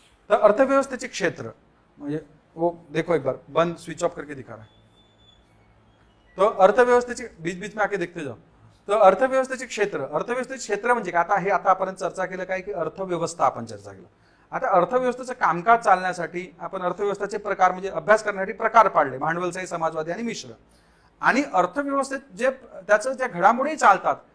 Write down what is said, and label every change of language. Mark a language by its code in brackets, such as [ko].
[mr] तर अर्थव्यवस्थेचे क्षेत्र म्हणजे [hi] वो देखो एक बार बंद, स्विच ऑफ करके दिखा रहा है. तो अर्थव्यवस्थेचे बीच बीच में आके देखते जाओ. [mr] तर अर्थव्यवस्थेचे क्षेत्र म्हणजे काय? आता आपण चर्चा केलं काय की अर्थव्यवस्था आपण चर्चा केलं. आता अर्थव्यवस्थेचं कामकाज चालण्यासाठी आपण अर्थव्यवस्थेचे प्रकार म्हणजे अभ्यास करण्यासाठी प्रकार पाडले, भांडवलशाही, समाजवादी आणि मिश्र. आणि अर्थव्यवस्थेत जे त्याचं ज्या घडामोडी चालतात